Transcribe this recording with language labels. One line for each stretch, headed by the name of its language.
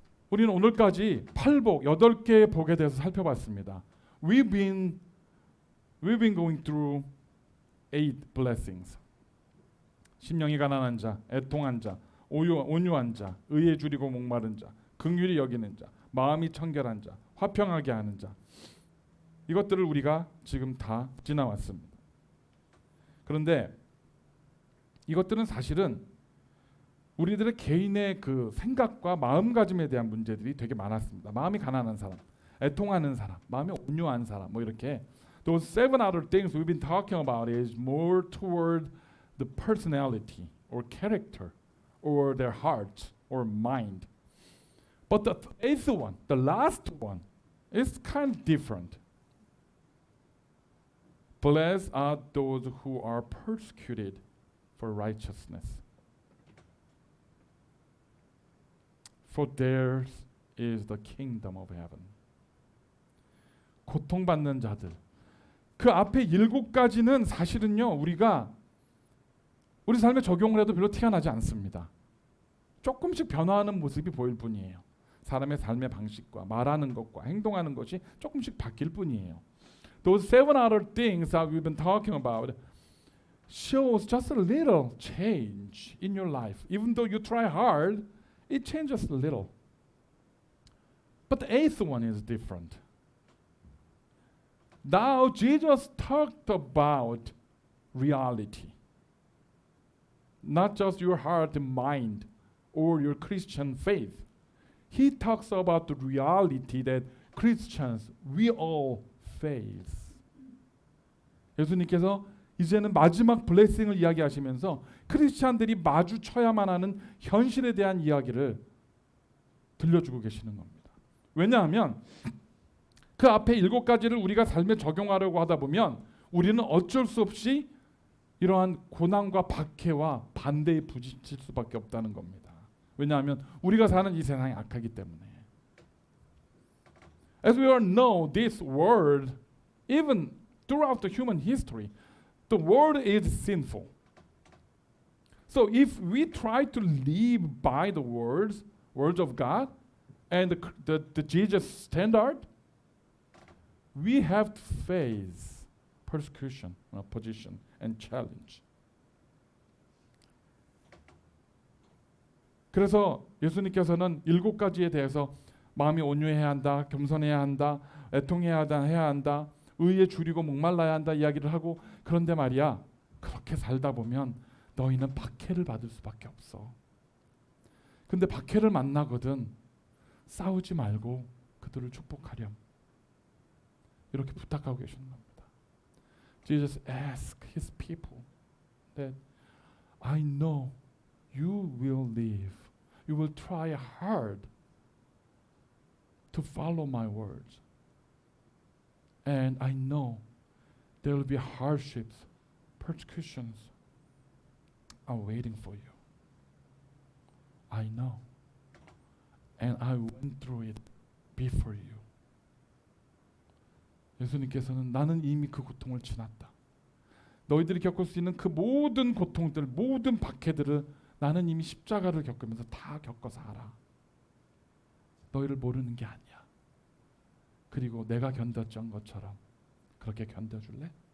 Korean: 우리는 오늘까지 팔복 8개의 복에 대해서 살펴봤습니다.
English: We've been going through 8 blessings.
Korean: 심령이 가난한 자, 애통한 자, 온유한 자, 의에 줄이고 목마른 자, 긍휼히 여기는 자, 마음이 청결한 자, 화평하게 하는 자. 이것들을 우리가 지금 다 지나왔습니다. 그런데 이것들은 사실은 우리들의 개인의 그 생각과 마음가짐에 대한 문제들이 되게 많았습니다. 마음이 가난한 사람, 애통하는 사람, 마음이 온유한 사람, 뭐 이렇게.
English: Those 7 other things we've been talking about is more toward the personality or character or their heart or mind. But the 8th one, the last one, is kind of different. Blessed are those who are persecuted for righteousness. For theirs is the kingdom of heaven.
Korean: 고통받는 자들. 그 앞에 7가지는 사실은요, 우리가 우리 삶에 적용을 해도 별로 티가 나지 않습니다. 조금씩 변화하는 모습이 보일 뿐이에요. 사람의 삶의 방식과 말하는 것과 행동하는 것이 조금씩 바뀔 뿐이에요.
English: Those 7 other things that we've been talking about shows just a little change in your life. Even though you try hard, it changes a little. But the 8th one is different. Now Jesus talked about reality. Not just your heart and mind or your Christian faith. He talks about the reality that Christians, we all face.
Korean: 예수님께서 이제는 마지막 블레싱을 이야기하시면서 크리스찬들이 마주쳐야만 하는 현실에 대한 이야기를 들려주고 계시는 겁니다. 왜냐하면 그 앞에 7가지를 우리가 삶에 적용하려고 하다 보면 우리는 어쩔 수 없이 이러한 고난과 박해와 반대에 부딪힐 수밖에 없다는 겁니다. 왜냐하면 우리가 사는 이 세상이 악하기 때문에.
English: As we all know, this world, even throughout the human history, the world is sinful. So if we try to live by the words of God and the Jesus standard, we have to face persecution, opposition, and challenge.
Korean: 그래서 예수님께서는 7가지에 대해서 마음이 온유해야 한다, 겸손해야 한다, 애통해야 한다, 의에 줄이고 목말라야 한다 이야기를 하고, 그런데 말이야, 그렇게 살다 보면 너희는 박해를 받을 수밖에 없어. 근데 박해를 만나거든 싸우지 말고 그들을 축복하렴. 이렇게 부탁하고 계시는 겁니다.
English: Jesus asked his people that I know you will live. You will try hard to follow my words. And I know there will be hardships, persecutions are waiting for you. I know. And I went through it before you.
Korean: 예수님께서는 나는 이미 그 고통을 지났다. 너희들이 겪을 수 있는 그 모든 고통들, 모든 박해들을 나는 이미 십자가를 겪으면서 다 겪어서 알아. 너희를 모르는 게 아니야. 그리고 내가 견뎠던 것처럼 그렇게 견뎌줄래?